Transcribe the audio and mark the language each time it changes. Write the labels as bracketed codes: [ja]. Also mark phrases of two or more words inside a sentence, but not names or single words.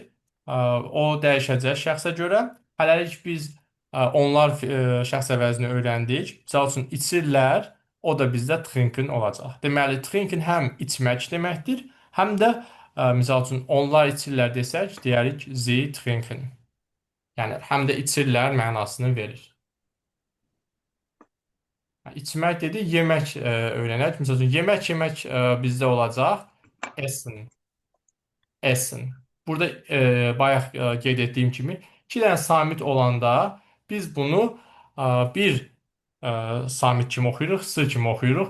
[az] O dəyişəcək şəxsə görə. Hələlik biz onlar şəxs əvəzini öyrəndik. Misal üçün içirlər, o da bizdə trinken olacaq. Deməli, trinken həm içmək deməkdir, həm də misal üçün onlar içirlər desək, deyərik [de] sie trinken. [az] Yəni həm də içirlər mənasını verir. İçmək dedi, yemək öyrənək. Məsələn, yemək bizdə olacaq essen. Essen. Burada bayaq qeyd etdiyim kimi iki dənə samit olanda biz bunu bir samit kimi oxuyuruq, s kimi oxuyuruq.